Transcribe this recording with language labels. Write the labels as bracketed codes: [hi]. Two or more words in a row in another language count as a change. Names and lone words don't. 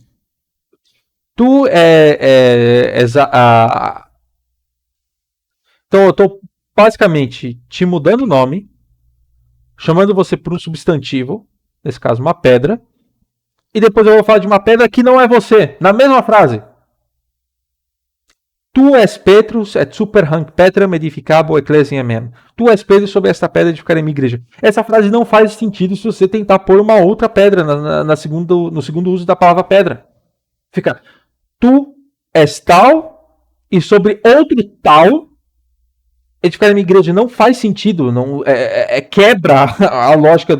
[pt] Tu Então eu tô basicamente te mudando o nome, chamando você por um substantivo, nesse caso uma pedra, e depois eu vou falar de uma pedra que não é você, na mesma frase. [la] Tu és Petrus, et super hanc Petram edificabo ecclesiam mem. [pt] Tu és Pedro, sobre esta pedra edificarei minha igreja. Essa frase não faz sentido se você tentar pôr uma outra pedra no segundo uso da palavra pedra. Fica, tu és tal, e sobre outro tal, edificarei minha igreja. Não faz sentido, não, quebra a lógica.